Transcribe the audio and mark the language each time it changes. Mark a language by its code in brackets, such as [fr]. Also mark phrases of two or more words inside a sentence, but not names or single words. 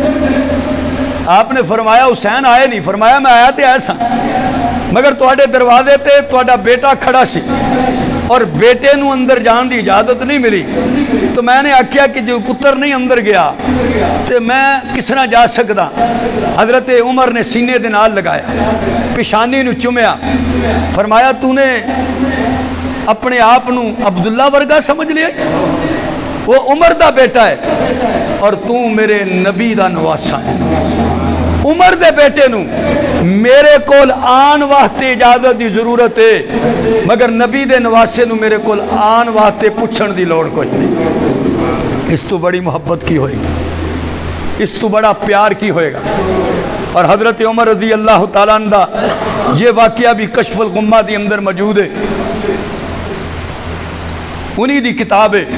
[pa] آپ نے فرمایا حسین آئے نہیں فرمایا میں آیا تے ایسا مگر تواڈے دروازے تے تواڈا بیٹا کھڑا سی اور بیٹے نو اندر جان دی اجازت نہیں ملی تو میں نے آکھیا کہ جو پتر نہیں اندر گیا تے میں کس طرح جا سکدا حضرت عمر نے سینے دے نال لگایا پیشانی نو چومیا فرمایا تو نے اپنے آپ نو عبداللہ ورگا سمجھ لیا وہ عمر دا بیٹا ہے اور تو میرے نبی دا نواسا ہے عمر دے بیٹے نو میرے کول آن واسطے اجازت دی ضرورت ہے مگر نبی دے نواسے نو میرے کول آن واسطے پوچھن دی لوڑ کوئی نہیں اس تو بڑی محبت کی ہوئے گی اس تو بڑا پیار کی ہوئے گا اور حضرت عمر [ar] رضی اللہ تعالیٰ عنہ [pa] دا یہ واقعہ بھی کشف الغمہ دی اندر موجود ہے، انہی دی کتاب ہے۔